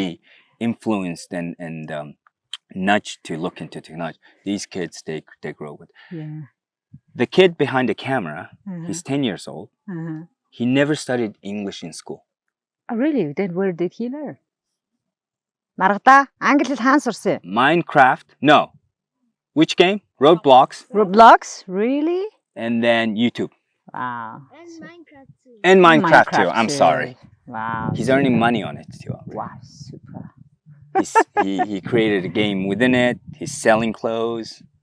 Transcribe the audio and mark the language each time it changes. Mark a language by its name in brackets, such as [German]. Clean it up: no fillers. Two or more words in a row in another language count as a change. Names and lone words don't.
[English] be influenced and nudged to look into technology. These kids, they grow with. Yeah. The kid behind the camera, he's 10 years old. He never studied English in school. Oh, really? Then where did he learn? Maragta, [Mongolian] англи хэл хаан сурсан? [English] Minecraft, no. Which game? Roblox. Roblox, really? And then YouTube. Wow. And Minecraft too. I'm too. sorry. Wow. He's earning money on it too. Wow, super. He created a game within it. He's selling clothes.